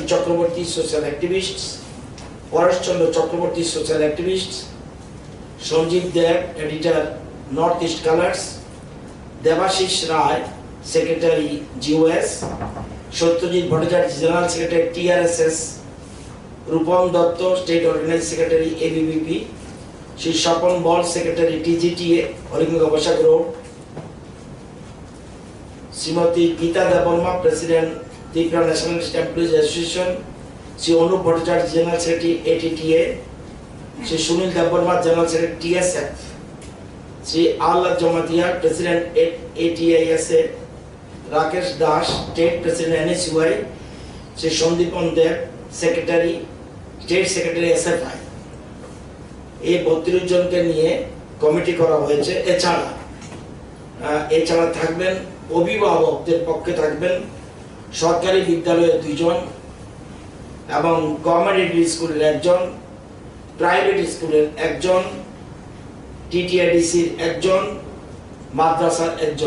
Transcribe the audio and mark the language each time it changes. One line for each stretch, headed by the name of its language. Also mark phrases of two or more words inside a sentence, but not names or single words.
English: Chakraborty Social Activists, Paresh Chandra Chakraborty Social Activists, Sanjeev Dev Editor Northeast Colors, Devashish Rai Secretary GOS, Satyajit Bhattacharya General Secretary TRSS, Rupam Datta State Organizing Secretary ABVP, Shri Shapan Ball Secretary TGTA Horingabashak Road, Srimati Geeta Debarma President Tripura Nationalist Employees Association, Shri Anup Bhattacharya General Secretary ATTA, Shri Sunil Debarma General Secretary TSF, Shri Allah Jamatia President ATISA, Rakesh Das State President NSUI, Shri Sandipan Dev Secretary State Secretary SFI.
Bangla: এই 32 জনকে নিয়ে কমিটি করা হয়েছে। এছাড়া থাকবেন অভিভাবকদের পক্ষে থাকবেন সরকারি বিদ্যালয়ের 2 জন এবং
English: government school-er
Bangla: 1 জন,
English: private school-er
Bangla: 1 জন, টিটিআইডিসির 1 জন, মাদ্রাসার 1 জন।